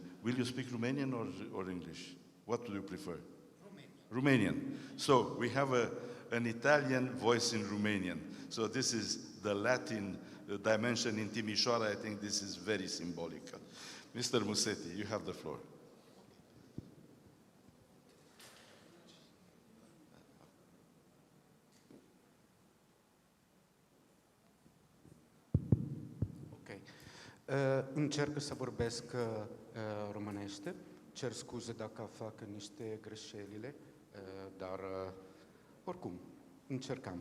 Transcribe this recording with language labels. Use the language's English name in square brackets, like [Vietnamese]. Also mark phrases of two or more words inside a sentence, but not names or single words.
[English] Will you speak Romanian or English? What do you prefer? Romanian. So we have an Italian voice in Romanian. So this is the Latin dimension in Timișoara. I think this is very symbolic. Mr. Musetti, you have the floor. Ok. [Romanian] Încerc să vorbesc românește. Cer scuze dacă fac niște greșelile, dar oricum, încercam.